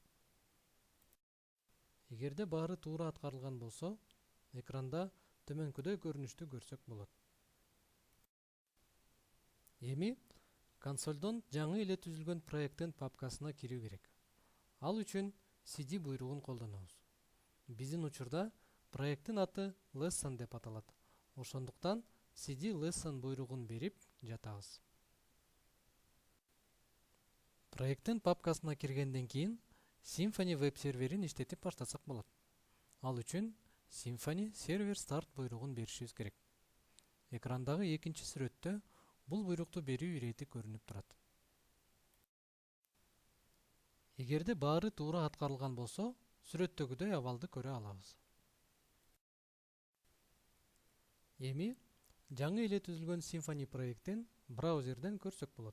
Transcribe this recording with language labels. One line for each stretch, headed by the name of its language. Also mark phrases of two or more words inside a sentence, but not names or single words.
Kyrgyz: Эгерде баары туура аткарылган болсо, экранда төмөнкүдөй көрүнүштү көрсөк болот. Эми консолдон жаңы эле түзүлгөн проекттин папкасына кирүү керек. Ал үчүн cd буйругун колдонобуз. Биздин учурда проекттин аты lesson деп аталат. Ошондуктан cd lesson буйругун берип жатабыз. Проекттин папкасына киргенден кийин Symfony веб серверин иштетип баштасак болот. Ал үчүн
English: Symfony server start
Kyrgyz: буйругун беришибиз керек. Экрандагы экинчи сүрөттө бул буйрукту берүү ирети көрүнүп турат. Эгерде баары туура аткарылган болсо, сүрөттөгүдөй абалды көрө алабыз. Эми жаңы эле түзүлгөн Symfony проектин браузерден көрсөк болот.